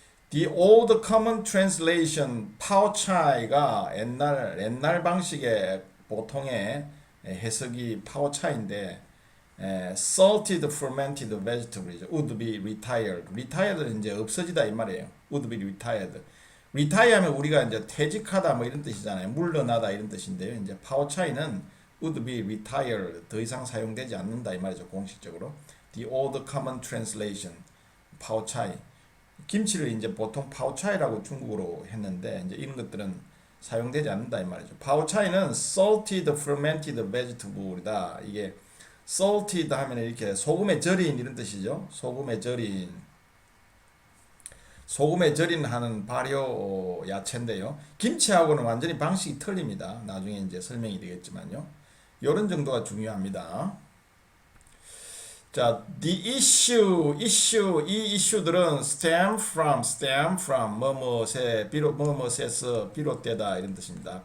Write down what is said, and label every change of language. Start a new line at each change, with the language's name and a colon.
English: The old common translation
Korean: 파오차이가 옛날 방식의 보통의 해석이 파오차인데
English: salted fermented vegetable이죠. would be retired.
Korean: retired는 이제 없어지다 이 말이에요.
English: would be retired.
Korean: retire하면 우리가 이제 퇴직하다 뭐 이런 뜻이잖아요. 물러나다 이런 뜻인데요. 이제 파오차이는
English: would be retired.
Korean: 더 이상 사용되지 않는다 이 말이죠. 공식적으로.
English: The old common translation 파오차이.
Korean: 김치를 이제 보통 파오차이라고 중국어로 했는데 이제 이런 것들은 사용되지 않는다 이 말이죠. 파오차이는
English: salted fermented vegetable
Korean: 이다. 이게 salted 하면 이렇게 소금에 절인 이런 뜻이죠. 소금에 절인 하는 발효 야채인데요. 김치하고는 완전히 방식이 틀립니다. 나중에 이제 설명이 되겠지만요. 이런 정도가 중요합니다. 자,
English: the issue,
Korean: 이 이슈들은
English: stem from,
Korean: 뭐뭐에서 비롯되다 이런 뜻입니다.